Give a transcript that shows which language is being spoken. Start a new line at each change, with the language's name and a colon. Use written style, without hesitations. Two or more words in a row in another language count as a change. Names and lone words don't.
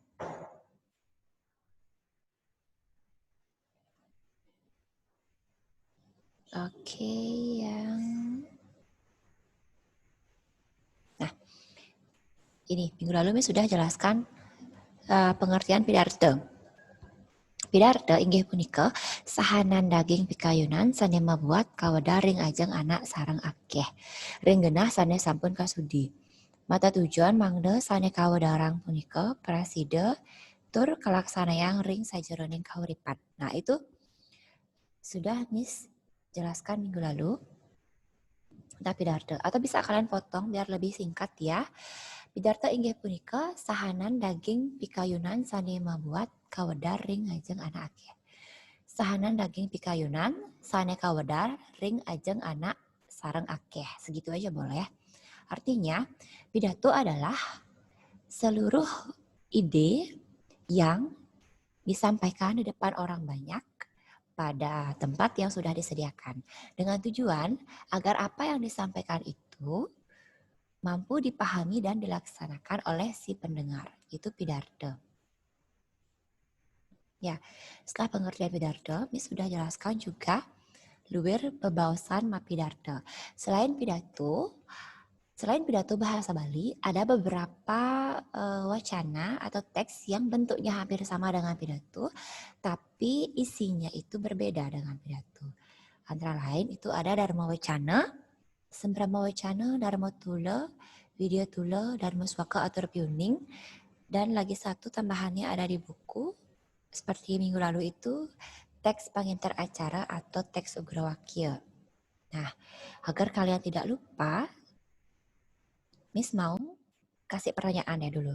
Indonesian: Oke, nah, ini minggu lalu Miss sudah jelaskan pengertian Pidarta.
Balinese: Pidarta inggih punika sahanan daging pikayunan sane mabuat kaweda ring ajeng anak sareng akeh. Ring genah sane sampun kasudi. Mata tujuan mangde sane kawedarang punika prasida tur kalaksanayang ring sajeroning kauripan.
Indonesian: Nah, itu sudah Miss jelaskan minggu lalu. Tentang Pidarta. Atau bisa kalian potong biar lebih singkat ya.
Balinese: Pidarta inggih punika sahanan daging pikayunan sane mabuat kawedar ring ajeng anak akeh. Sahanan daging pikayunan sane kawedar ring ajeng anak sareng akeh.
Indonesian: Segitu aja boleh. Artinya, pidato adalah seluruh ide yang disampaikan di depan orang banyak pada tempat yang sudah disediakan. Dengan tujuan agar apa yang disampaikan itu mampu dipahami dan dilaksanakan oleh si pendengar. Itu Pidarta. Ya, setelah pengertian Pidarta, Miss sudah jelaskan juga
Balinese: luwir bebaosan ma Pidarta.
Indonesian: Selain pidato bahasa Bali, ada beberapa wacana atau teks yang bentuknya hampir sama dengan pidato, tapi isinya itu berbeda dengan pidato. Antara lain itu ada Dharma Wacana, Sembrama Wacana, Dharma Tula, Widya Tula, Dharma Swaka Atur Piuning, dan lagi satu tambahannya ada di buku, seperti minggu lalu itu, teks penginter acara atau teks Ugrawakya. Nah, agar kalian tidak lupa, Miss mau kasih pertanyaannya dulu.